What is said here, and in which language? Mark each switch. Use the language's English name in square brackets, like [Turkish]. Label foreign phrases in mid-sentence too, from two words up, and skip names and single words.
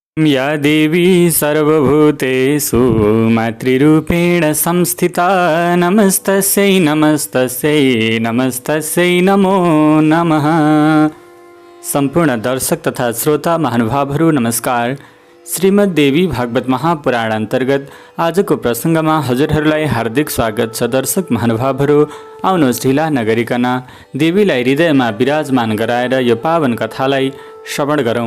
[Sanskrit] या देवी सर्वभूतेषु मातृरूपेण संस्थिता नमस्तस्यै नमस्तस्यै नमस्तस्यै नमो नमः। [Nepali] सम्पूर्ण दर्शक तथा श्रोता महानुभावहरू नमस्कार। श्रीमद् देवी भागवत महापुराण अन्तर्गत आजको प्रसङ्गमा हजुरहरूलाई हार्दिक स्वागत छ। दर्शक महानुभावहरू, आउनुहोस् ढिला नगरिकन देवीलाई हृदयमा विराजमान गराएर यो पावन कथालाई श्रवण गरौँ।